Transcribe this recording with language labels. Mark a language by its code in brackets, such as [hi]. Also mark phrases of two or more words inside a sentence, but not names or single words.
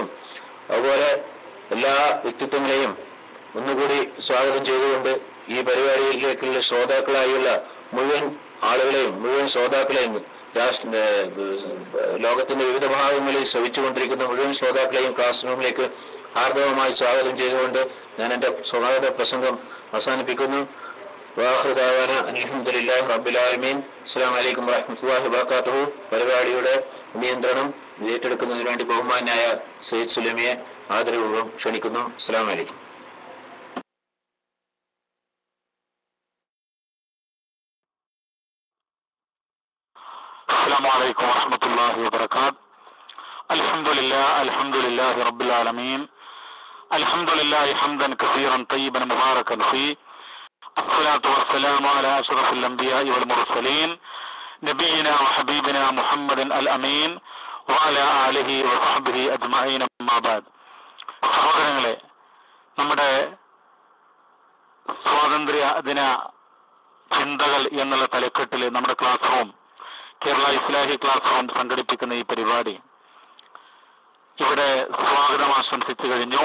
[ml] അതുപോലെ എല്ലാ വ്യക്തിത്വങ്ങളെയും ഒന്നുകൂടി സ്വാഗതം ചെയ്തുകൊണ്ട് ഈ പരിപാടിയിലേക്കുള്ള ശ്രോതാക്കളായുള്ള മുഴുവൻ ആളുകളെയും, മുഴുവൻ ശ്രോതാക്കളെയും, ലോകത്തിന്റെ വിവിധ ഭാഗങ്ങളിൽ ശ്രവിച്ചുകൊണ്ടിരിക്കുന്ന മുഴുവൻ ശ്രോതാക്കളെയും [en] class room [ml] ഹാർദവമായി സ്വാഗതം ചെയ്തുകൊണ്ട് ഞാൻ എൻ്റെ സ്വാഗത പ്രസംഗം അവസാനിപ്പിക്കുന്നു. [ar] وآخر دعوانا الحمد لله رب العالمين. السلام عليكم ورحمة الله وبركاته. [ml] പരിപാടിയുടെ നിയന്ത്രണം ഏറ്റെടുക്കുന്നതിന് വേണ്ടി ബഹുമാനായ സയ്യിദ് സുലൈമിയെ ആദരപൂർവ്വം ക്ഷണിക്കുന്നു. [ar] السلام عليكم. السلام عليكم ورحمة الله وبركاته. الحمد لله رب العالمين. الحمد لله حمدا كثيرا طيبا مباركا فيه. الصلاة والسلام على أشرف الأنبياء والمرسلين نبينا وحبيبنا محمد الأمين وعلى آله وصحبه أجمعين. أما بعد. [ml] സഹോദരങ്ങളെ, നമ്മുടെ സ്വാതന്ത്ര്യ ദിന ചിന്തകൾ എന്നുള്ള തലക്കെട്ടിൽ നമ്മുടെ [en] class room, [ml] കേരള ഇസ്ലാഹി [en] class room [ml] സംഘടിപ്പിക്കുന്ന ഈ പരിപാടി ഇവിടെ സ്വാഗതം ആശംസിച്ചു കഴിഞ്ഞു.